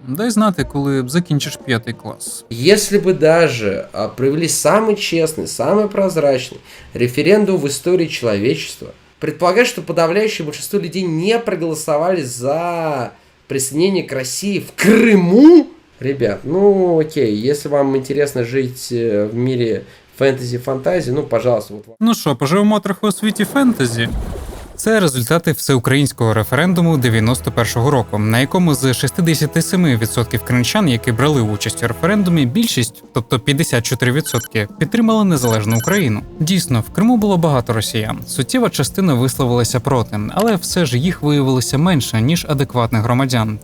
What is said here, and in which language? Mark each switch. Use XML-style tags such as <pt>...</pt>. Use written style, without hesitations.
<uk>Дай знати, коли закінчиш 5 клас.</uk> <ru>Если бы даже провели самый честный, самый прозрачный референдум в истории человечества, предполагаю, что подавляющее большинство людей не проголосовали за присоединение к России в Крыму. Ребят, ну окей, если вам интересно жить в мире фэнтези-фантазии, ну пожалуйста. Вот.</ru> <uk>Ну що, поживемо трохи у світі фентезі? Це результати всеукраїнського референдуму 91-го року, на якому з 67% кримчан, які брали участь у референдумі, більшість, тобто 54%, підтримали незалежну Україну. Дійсно, в Криму було багато росіян. Суттєва частина висловилася проти, але все ж їх виявилося менше, ніж адекватних громадян.</uk>